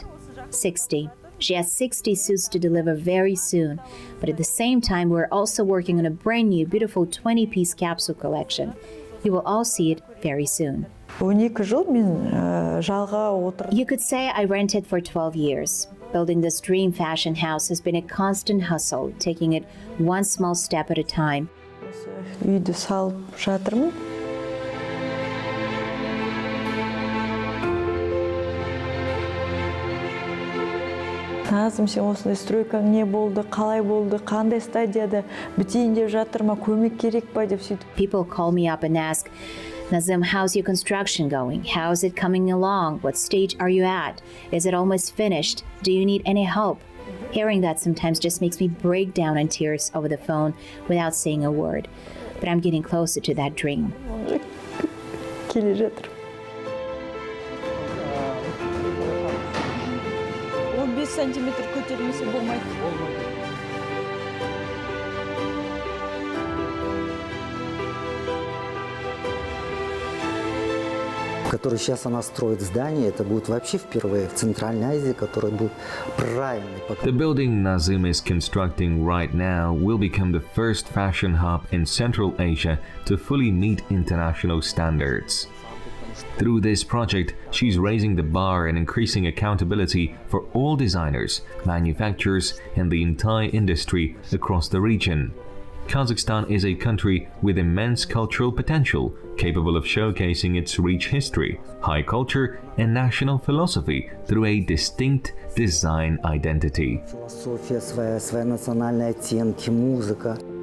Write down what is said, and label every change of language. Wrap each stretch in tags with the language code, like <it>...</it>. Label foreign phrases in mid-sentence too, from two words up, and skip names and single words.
<en>60. She has 60 suits to deliver very soon, but at the same time, we're also working on a brand new, beautiful 20-piece capsule collection. You will all see it very soon.</en> <kk>12 жыл мен жалға отырып.</kk> <en>You could say I rented for 12 years. Building this dream fashion house has been a constant hustle, taking it one small step at a time.</en> <kk>Үйді салып жатырмын. Назым, сен осындай стройкаң не болды, қалай болды, қандай стадияда бітейін деп жатыр ма, көмек керек па деп сөйтіп.</kk> <en>People call me up and ask, Nazym, how's your construction going? How's it coming along? What stage are you at? Is it almost finished? Do you need any help? Hearing that sometimes just makes me break down in tears over the phone without saying a word. But I'm getting closer to that dream.</en> <kk>Келе жатыр. 15 сантиметр көтермесе болмайды.</kk> <ru>Который сейчас она строит здание, это будет вообще впервые в Центральной Азии, который будет правильный.</ru> <en>The building Nazym is constructing right now will become the first fashion hub in Central Asia to fully meet international standards. Through this project, she's raising the bar and increasing accountability for all designers, manufacturers, and the entire industry across the region. Kazakhstan is a country with immense cultural potential, capable of showcasing its rich history, high culture, and national philosophy through a distinct design identity.</en> <ru>Философия своя национальные оттенки, музыка.</ru>